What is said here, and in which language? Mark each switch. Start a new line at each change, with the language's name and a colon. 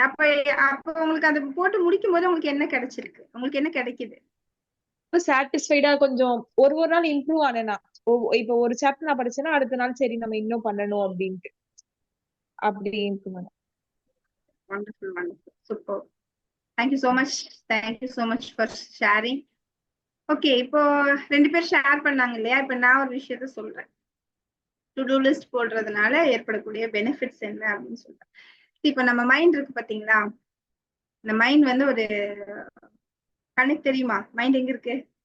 Tamil: அப்ப அப்ப உங்களுக்கு அது போட்டு முடிக்கும் போது உங்களுக்கு என்ன கிடைச்சிருக்கு, உங்களுக்கு என்ன கிடைக்குது? சாட்டிஸ்ஃபைடா கொஞ்சம் ஒரு நாள் இம்ப்ரூவ் ஆனேனா. இப்ப ஒரு சாப்டர் நான் படிச்சேன்னா அடுத்த நாள் சரி நம்ம இன்னும் பண்ணணும் அப்படின்ட்டு அப்படி இருக்கு ma'am.
English: Wonderful, wonderful, super. Thank you so much. Thank you so much for sharing.
Tamil: Okay, இப்போ 2 பேர் ஷேர் பண்ணாங்க இல்லையா? இப்ப நான் ஒரு விஷயத்த சொல்றேன். டு டூ லிஸ்ட் போடுறதுனால ஏற்படக்கூடிய பெனிஃபிட்ஸ் என்ன அப்படின்னு சொல்றேன். இப்ப நம்ம மைண்ட் இருக்கு பாத்தீங்களா? இந்த மைண்ட் வந்து ஒரு கண்ணுக்கு தெரியுமா? மைண்ட் எங்க இருக்கு?